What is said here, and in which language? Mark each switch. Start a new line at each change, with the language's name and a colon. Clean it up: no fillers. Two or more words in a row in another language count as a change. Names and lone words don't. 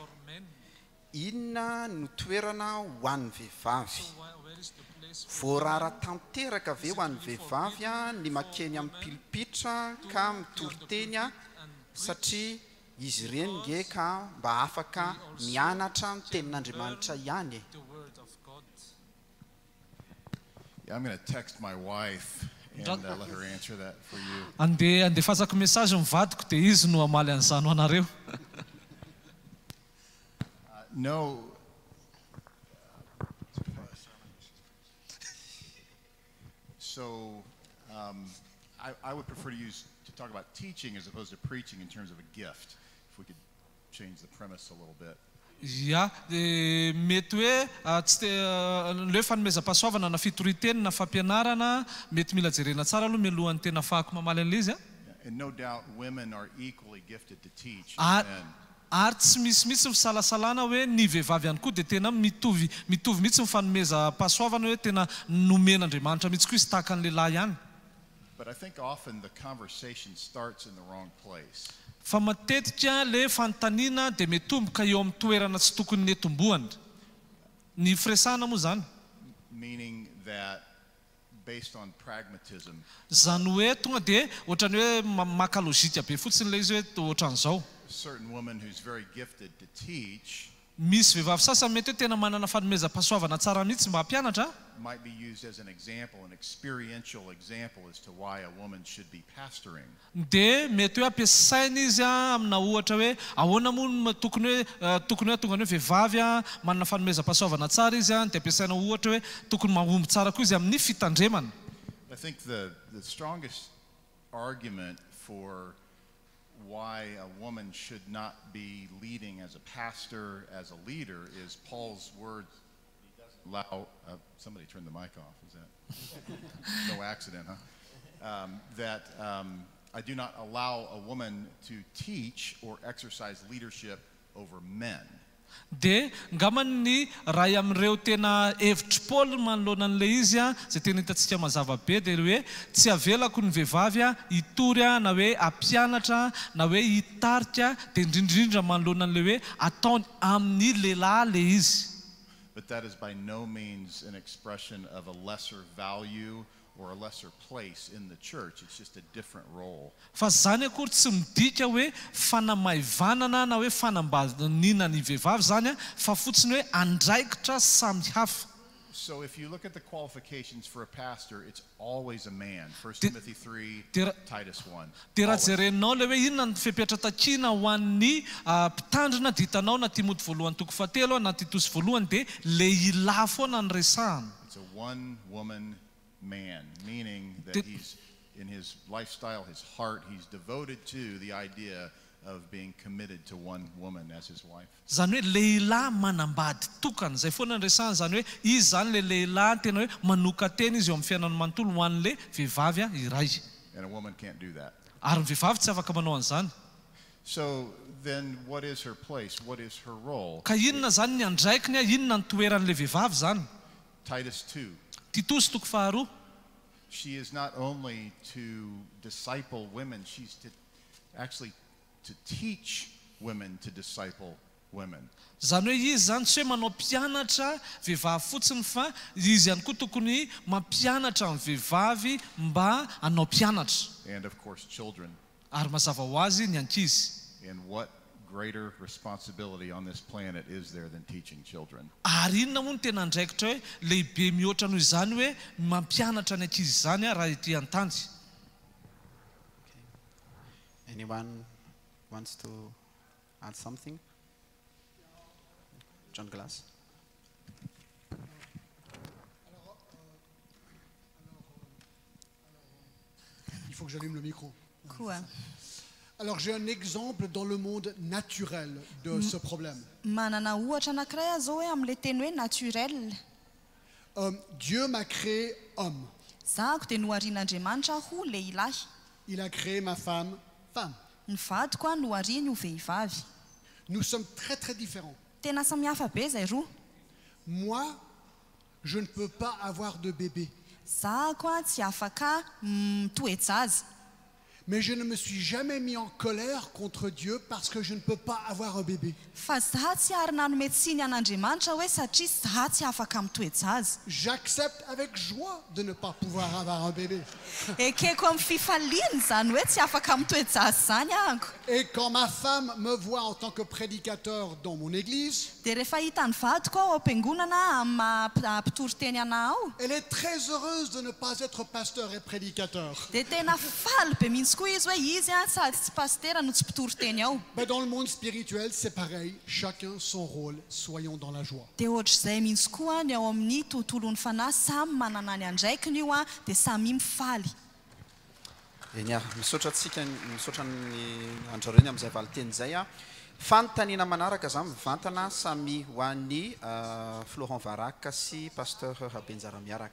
Malagasy: Inona no toerana ho an'ny vehivavy? Voarara tanteraka ve ho an'ny vehivavy a ny makeny amin'ny pilipitra ka mitory-teny a, satria izy ireny nge ka mba afaka mianatra ny tenin'Andriamanitra ihany.
English: Yeah, I'm going to text my wife and let her answer that for you.
Malagasy: Andefasako message mivadiko dia izy no amaly an'izany ho anareo.
English: No. So I would prefer to talk about teaching as opposed to preaching in terms of a gift. If we could change the premise a little bit. Ya,
Malagasy: mety hoe tsy le fanomezam-pahasoavana na fitoriteny na fampianarana mety mila jerena tsara aloha mialohan'ny tena fahako mamaly an'le izy a.
English: And no doubt women are equally gifted to teach.
Malagasy: Ary tsy misy ny fisalasalana hoe ny vehivavy ihany koa dia tena mitovy mihitsy ny fanomezam-pahasoavana hoe tena nomen'Andriamanitra mihitsy koa izy tahaka ny lehilahy ihany.
English: But I think often the conversation starts in the wrong place.
Malagasy: Fa matetika le fanontaniana dia metomboka eo amin'ny toerana tsy tokony netombohana. Ny firesahana moa zany.
English: Meaning that based on pragmatism.
Malagasy: Zany hoe tonga dia ohatrany hoe maka logika be fotsiny le izy hoe ohatran'izao.
English: A certain woman who's very gifted to teach
Malagasy: misy vehivavy sasany mety hoe tena manana fanomezam-pahasoavana tsara mihitsy mba hampianatra
English: might be used as an example, an experiential example as to why a woman should be pastoring.
Malagasy: dia mety hoe ampiasaina izy amina ohatra hoe ahoana moa tokony hoe tonga ny hoe vehivavy manana fanomezam-pahasoavana tsara izy dia ampiasaina ohatra hoe tokony mahomby tsara koa izy amin'ny fitandremana.
English: I think the strongest argument for why a woman should not be leading as a pastor, as a leader, is Paul's words. Allow somebody turn the mic off. Is that no accident, huh? I do not allow a woman to teach or exercise leadership over men.
Malagasy: dia ngamany raha amin'ireo tena hevitry Paul manoloana an'ilay izy zay tena hitantsika mazava be dia hoe tsy avelako ny vehivavy hitory na hoe hampianatra na hoe hitarika dia indrindrindra manoloana an'ilay hoe ataony amin'ny lehilahy le izy.
English: But that is by no means an expression of a lesser value or a lesser place in the church. It's just a different role.
Malagasy: Fa zany akory tsy midika hoe fanamaivanana na hoe fanambanina ny vehivavy zany fa fotsiny hoe andraikitra samy hafa.
English: So if you look at the qualifications for a pastor, it's always a man. 1 Timothy 3, Titus 1.
Malagasy: Dia raha jerenao le hoe inona ny fipetratakina ho an'ny mpitandrina dia hitanao na Timoty voalohany toko fahatelo na Titus voalohany dia lehilahy foana ny resahana.
English: It's a one-woman man, meaning that he's in his lifestyle, his heart, he's devoted to the idea of being committed to one woman as his wife.
Malagasy: Zany hoe lehilahy manambady tokana zay foana ny resahana zany hoe izy zany le lehilahy tena hoe manoka tena izy eo amin'ny fiainany manontolo ho an'le vehivavy iray.
English: And a woman can't do that.
Malagasy: Ary ny vehivavy tsy afaka manao an'izany.
English: So then what is her place? What is her role?
Malagasy: Ka inona zany ny andraikiny inona ny toeran'le vehivavy zany?
English: Titus 2.
Malagasy: Titus toko faharoa.
English: She is not only to disciple women, she's to actually to teach women to disciple women.
Malagasy: Zany hoe izy zany tsy hoe manao mpianatra vehivavy fotsiny fa izy ihany koa tokony mampianatra ny vehivavy mba hanao mpianatra.
English: And of course children.
Malagasy: Ary mazava ho azy ny ankizy.
English: And what greater responsibility on this planet is there than teaching children?
Malagasy: Ary inona moa ny tena andraikitra hoe lehibe mihoatra noho izany hoe mampianatra ny ankizy zany raha ety an-tany.
English: Anyone wants to add something? John Glass.
French: Il faut que j'allume le micro. Cool. Alors j'ai un exemple dans le monde naturel de ce problème.
Malagasy: Manana ohatra anankiray zao hoe am'le teny hoe naturel.
French: Dieu m'a créé homme.
Malagasy: Zako dia noharian'Andriamanitra ho lehilahy.
French: Il a créé ma femme, femme.
Malagasy: Ny vadiko nohariany ho vehivavy.
French: Nous sommes très très différents.
Malagasy: Tena samihafa be zay roa.
French: Moi, je ne peux pas avoir de bébé.
Malagasy: Zako tsy afaka toezaza.
French: Mais je ne me suis jamais mis en colère contre Dieu parce que je ne peux pas avoir un bébé.
Malagasy: Fa za tsy ary nanome tsiny an'Andriamanitra hoe satria za tsy afaka mitoezaza.
French: J'accepte avec joie de ne pas pouvoir avoir un bébé.
Malagasy: Ekeko amin'ny fifaliany zany hoe tsy afaka mitoezaza zany ahako.
French: Et quand ma femme me voit en tant que prédicateur dans mon église,
Malagasy: dia rehefa hita ny vadiko ao am-piangonana amin'ny mpitory-teny ana ao,
French: elle est très heureuse de ne pas être pasteur et prédicateur.
Malagasy: dia tena faly be mihitsy koa izy hoe izy sady tsy pastera no tsy mpitory-teny ao.
French: Mais dans le monde spirituel, c'est pareil. Chacun son rôle. Soyons dans la joie.
Malagasy: Dia ohatr'izay mihitsy koa ny ao amin'ny tontolon'ny fanahy samy manana ny andraikiny io dia samy mifaly. Eny misaotra ny andrareny amin'izay valiteny izay fanontaniana manaraka zany mivantana samy ho an'ny Florent Varaka sy pasteur Rabenjara miaraka.